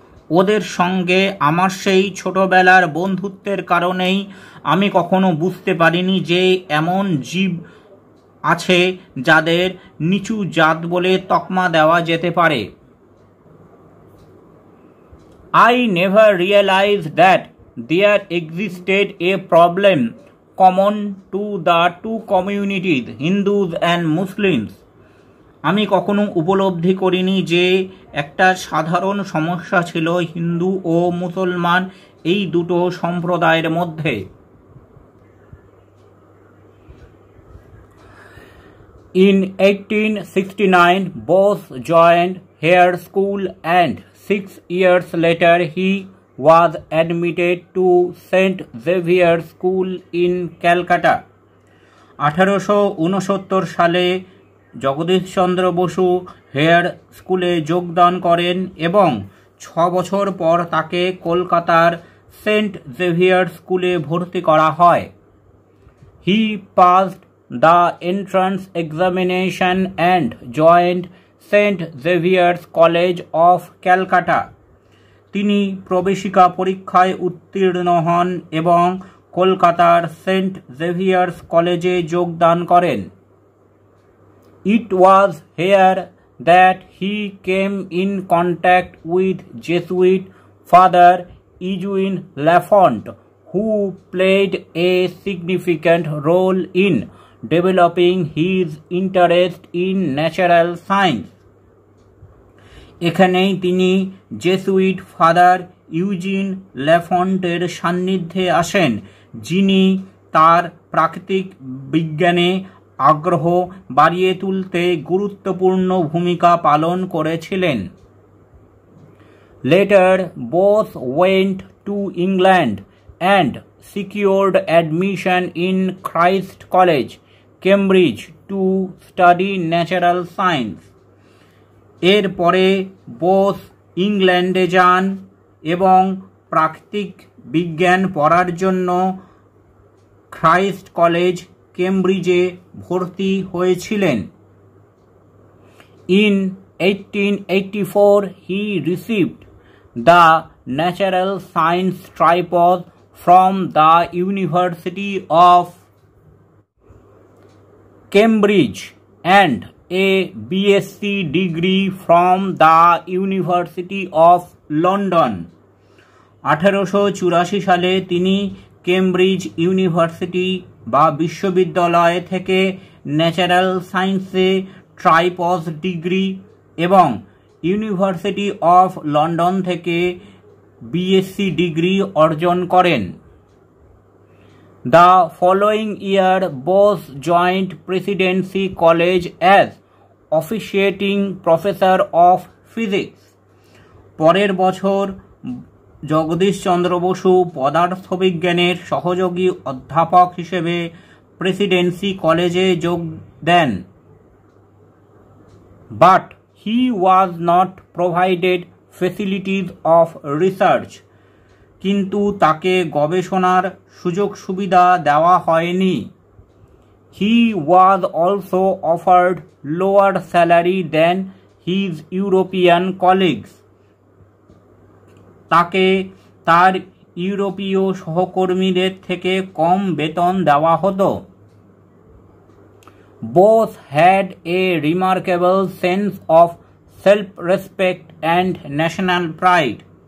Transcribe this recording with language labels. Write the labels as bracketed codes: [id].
[bn] ওদের সঙ্গে আমার সেই ছোটবেলার বন্ধুত্বের কারণেই আমি কখনো বুঝতে পারিনি যে এমন জীব আছে যাদের নিচু জাত বলে তকমা দেওয়া যেতে পারে। [en] I never realized that there existed a problem common to the two communities, Hindus and Muslims. [bn] আমি কখনো উপলব্ধি করিনি যে একটা সাধারণ সমস্যা ছিল হিন্দু ও মুসলমান এই দুটো সম্প্রদায়ের মধ্যে। [en] In 1869, Bose joined Hare School and 6 years later he was admitted to St. Xavier School in Calcutta. [bn] 1869 সালে জগদীশচন্দ্র বসু হেয়ার স্কুলে যোগদান করেন এবং 6 বছর পর তাকে কলকাতার সেন্ট জেভিয়ার স্কুলে ভর্তি করা হয়। [en] He passed the entrance examination and joined St. Xavier's College of Calcutta. [bn] তিনি প্রবেশিকা পরীক্ষায় উত্তীর্ণ হন এবং কলকাতার সেন্ট জেভিয়ার্স কলেজে যোগদান করেন। [en] It was here that he came in contact with Jesuit Father Eugene Lafont, who played a significant role in developing his interest in natural science. [bn] এখানেই তিনি জেসুইট ফাদার ইউজিন ল্যাফন্টের সান্নিধ্যে আসেন, যিনি তার প্রাকৃতিক বিজ্ঞানে আগ্রহ বাড়িয়ে তুলতে গুরুত্বপূর্ণ ভূমিকা পালন করেছিলেন। [en] Later, both went to England and secured admission in Christ College, Cambridge, to study natural science. [bn] এরপরে বোস ইংল্যান্ডে যান এবং প্রাকৃতিক বিজ্ঞান পড়ার জন্য ক্রাইস্ট কলেজ কেমব্রিজে ভর্তি হয়েছিলেন। [en] In 1884 he received the Natural Science tripos from the University of Cambridge and a BSc degree from the University of London. [bn] 1884 সালে তিনি কেমব্রিজ ইউনিভার্সিটি বা বিশ্ববিদ্যালয় থেকে ন্যাচারাল সায়েন্সে ট্রাইপস ডিগ্রি এবং ইউনিভার্সিটি অফ লন্ডন থেকে বিএসসি ডিগ্রি অর্জন করেন। [en] The following year Bose joined Presidency College as officiating professor of physics. [bn] পরের বছর জগদীশ চন্দ্র বসু পদার্থবিজ্ঞানের সহযোগী অধ্যাপক হিসেবে প্রেসিডেন্সি কলেজে যোগ দেন। [en] But he was not provided facilities of research. [bn] কিন্তু তাকে গবেষণার সুযোগ সুবিধা দেওয়া হয়নি। [en] He was also offered lower salary than his European colleagues. [bn] তাকে তার ইউরোপীয় সহকর্মীদের থেকে কম বেতন দেওয়া হতো। [en] Bose had a remarkable sense of self-respect and national pride.